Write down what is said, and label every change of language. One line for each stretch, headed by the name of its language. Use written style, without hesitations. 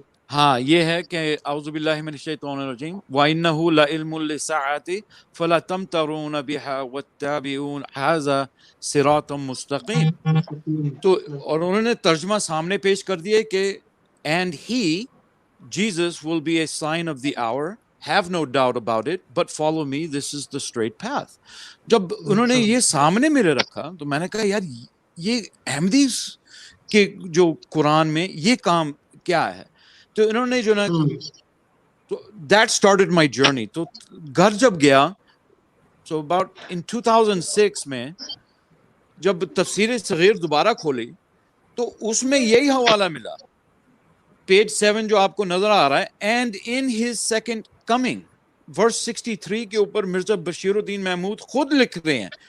Urdu: ہاں یہ ہے کہ
Arabic: اعوذ باللہ من الشیطان الرجیم وَإِنَّهُ لَعِلْمٌ لِّلسَّاعَةِ فَلَا تَمْتَرُونَ بِهَا وَاتَّبِعُونَ هَٰذَا صِرَاطٌ مُّسْتَقِيمٌ.
Urdu: تو اور انہوں نے ترجمہ سامنے پیش کر دیا کہ
English: and he Jesus will be a sign of the hour, have no doubt about it, but follow me, this is the straight path.
Urdu: جب انہوں نے یہ سامنے میرے رکھا تو میں نے کہا یار یہ احمدیز کے جو قرآن میں یہ کام کیا ہے. تو انہوں نے جو نا تو
English: that started my journey.
Urdu: تو گھر جب گیا
English: so about in 2006
Urdu: میں جب تفسیر صغیر دوبارہ کھولی تو اس میں یہی حوالہ ملا, پیج 7 جو آپ کو نظر آ رہا ہے,
English: and in his second coming,
Urdu: verse 63 کے اوپر مرزا بشیر الدین محمود خود لکھ رہے ہیں.